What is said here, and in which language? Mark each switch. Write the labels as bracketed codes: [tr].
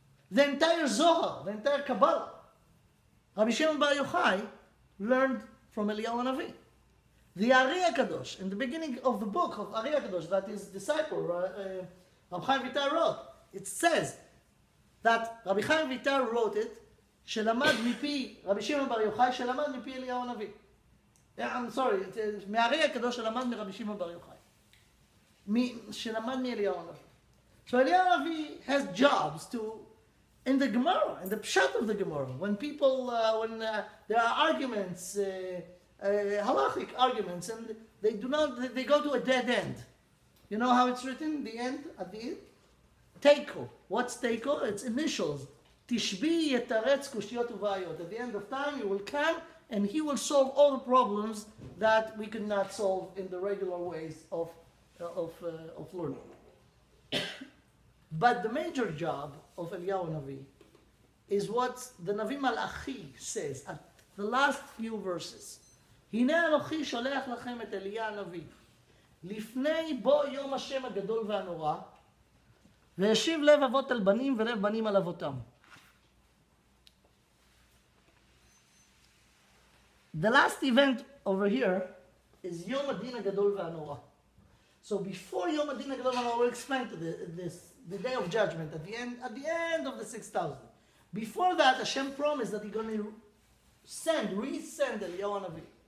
[en] The entire Zohar, the entire Kabbalah. Rabbi Shimon Bar Yochai learned from Eliyahu Navi. The Ari HaKadosh, in the beginning of the book of Ari HaKadosh, that his disciple, Rabbi Chaim Vitar wrote, it says that Rabbi Chaim Vitar wrote it, [he] שלמד מפי רבי שמעון בר יוחאי, שלמד מפי אליהו הנביא. [en] I'm sorry, [he] מהארי הקדוש שלמד מרבי שמעון בר יוחאי. שלמד מאליהו הנביא. [en] So Eliyahu Navi has jobs to, in the Gemara, in the pshat of the Gemara, when people, there are arguments, halachic arguments, and they go to a dead end. You know how it's written? The end, at the end? Teiko. What's Teiko? It's initials. [he] Tishbi yetaretz kushiyot uvayot. [en] At the end of time, he will come and he will solve all the problems that we could not solve in the regular ways of learning. But the major job of Eliyahu Navi is what the Navi Malachi says at the last few verses. [he] הנה אנוכי שולח לכם את אליה הנביא, לפני בוא יום השם הגדול והנורא, והשיב לב אבות על בנים ולב בנים על אבותם. [en] The last event over here is Yom Adin HaGadol VaHaNorah. So before Yom Adin HaGadol VaHaNorah, we'll explain to the day of judgment at the end of the 6,000. Before that, Hashem promised that He's going to resend Eliyahu Navi.